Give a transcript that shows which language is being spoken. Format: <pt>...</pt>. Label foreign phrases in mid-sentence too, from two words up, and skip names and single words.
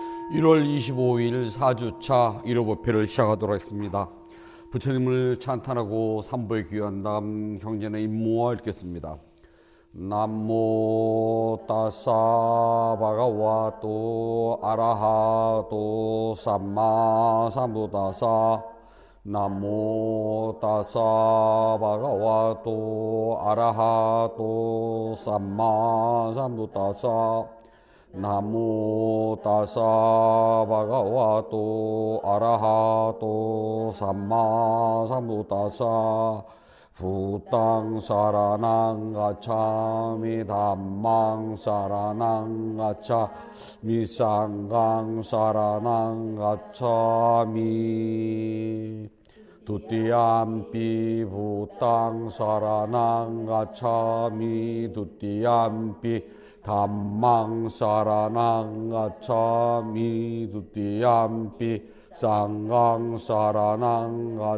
<ko>1월 25일 4주차 1호 법회를 시작하도록 하겠습니다. 부처님을 찬탄하고 삼보에 귀한 다음 경전의 임무와 읽겠습니다.</ko> <pi>남모 따사 바가와또 아라하또 삼마 삼부다사 남모 따사 바가와또 아라하또 삼마 삼부다사 나모 따사 바가와또 아라하또 삼마 삼부다사 부땅 사라낭 가차미 담망 사라낭 가차미 쌍강 사라낭 가차미 두띠암피 부땅 사라낭 가차미 두띠암피 담망 사라낭 가차미 두띠암피 쌍강 사라낭</pi>